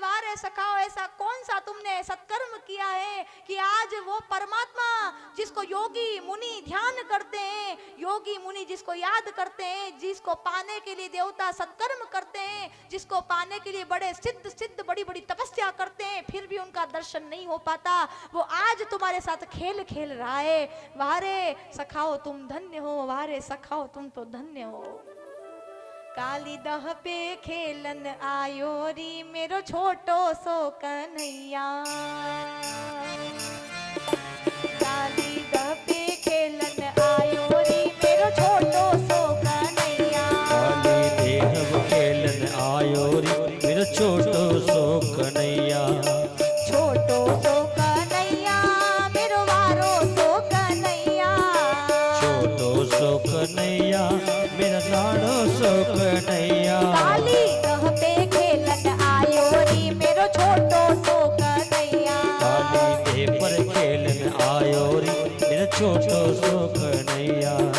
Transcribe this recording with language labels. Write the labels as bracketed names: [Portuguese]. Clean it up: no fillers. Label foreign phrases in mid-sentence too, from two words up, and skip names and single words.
[Hindi] वाह रे सखाओ, ऐसा कौन सा तुमने सत्कर्म किया है कि आज वो परमात्मा जिसको योगी मुनि ध्यान करते हैं, योगी मुनि जिसको याद करते हैं, जिसको पाने के लिए देवता सत्कर्म करते हैं, जिसको पाने के लिए बड़े सिद्ध बड़ी बड़ी तपस्या करते हैं, फिर भी उनका दर्शन नहीं हो पाता, वो आज तुम्हारे साथ खेल खेल रहा है। वाह रे सखाओ तुम धन्य हो, वाह रे सखाओ तुम तो धन्य हो। [Braj] कालीदह पे खेलन आयो री मेरो छोटो सो कन्हैया, कालीदह पे खेलन आयो री मेरो छोटो सो कन्हैया, कालीदह खेलन आयो री मेरो छोटो सो कन्हैया, छोटो सो कन्हैया मेरो वारो सो कन्हैया, छोटो सो कन्हैया मेरा नानो सो कन्हैया। कालीदह पे खेलन आयो री मेरो छोटो सो कन्हैया, कालीदह पर खेलन आयो री मेरा छोटो सो कन्हैया।